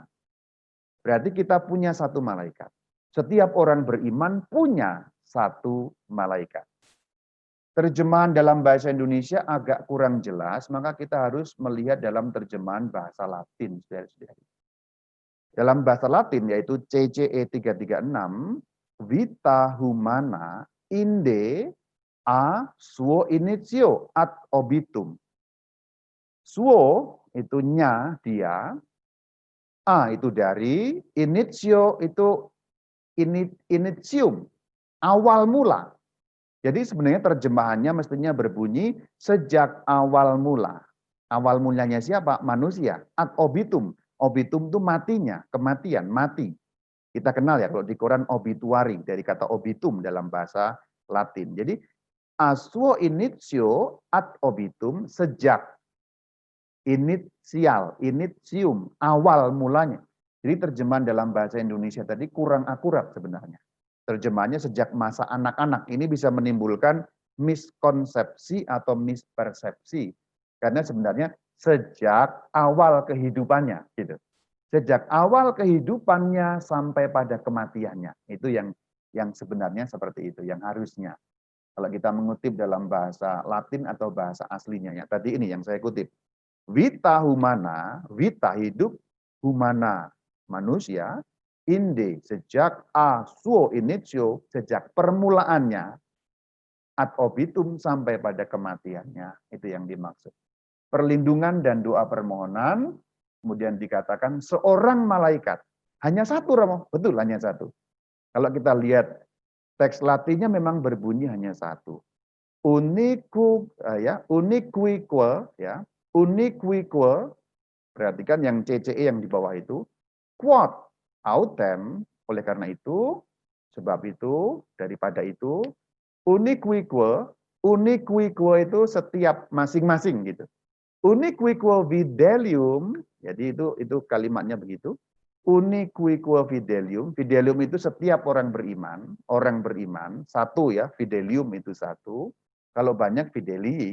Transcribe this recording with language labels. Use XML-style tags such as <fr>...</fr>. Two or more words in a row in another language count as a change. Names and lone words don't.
<id>Berarti kita punya satu malaikat. Setiap orang beriman punya satu malaikat. Terjemahan dalam bahasa Indonesia agak kurang jelas, maka kita harus melihat dalam terjemahan bahasa Latin, saudara-saudari. Dalam bahasa Latin yaitu CCE 336,</id> <la>vita humana inde a suo initio ad obitum.</la> <id>Suo itu nya, dia. A itu dari, initio itu initium, awal mula. Jadi sebenarnya terjemahannya mestinya berbunyi sejak awal mula. Awal mulanya siapa? Manusia.</id> <la>Ad obitum.</la> <id>Obitum itu matinya, kematian, mati. Kita kenal ya kalau di Quran obituari, dari kata obitum dalam bahasa Latin.</id> <la>Jadi asuo initio ad obitum,</la> <id>sejak, initial, initium, awal mulanya. Jadi terjemahan dalam bahasa Indonesia tadi kurang akurat sebenarnya. Terjemahannya sejak masa anak-anak, ini bisa menimbulkan miskonsepsi atau mispersepsi. Karena sebenarnya sejak awal kehidupannya, gitu. Sejak awal kehidupannya sampai pada kematiannya. Itu yang sebenarnya seperti itu, yang harusnya. Kalau kita mengutip dalam bahasa Latin atau bahasa aslinya, ya tadi ini yang saya kutip.</id> <la>Vita humana,</la> <id>vita hidup, humana manusia, inde sejak</id> <la>a suo initio,</la> <id>sejak permulaannya,</id> <la>ad obitum</la> <id>sampai pada kematiannya. Itu yang dimaksud. Perlindungan dan doa permohonan, kemudian dikatakan seorang malaikat. Hanya satu, Romo. Betul, hanya satu. Kalau kita lihat teks Latinnya memang berbunyi hanya satu. Unique, perhatikan yang CCE yang di bawah itu,</id> <la>quod autem,</la> <id>oleh karena itu, sebab itu, daripada itu, unique itu setiap masing-masing gitu.</id> <la>Unique fidelium,</la> <id>jadi itu kalimatnya begitu.</id> <la>Unique fidelium,</la> <id>fidelium itu setiap orang beriman, satu ya, fidelium itu satu, kalau banyak fidelii.</id>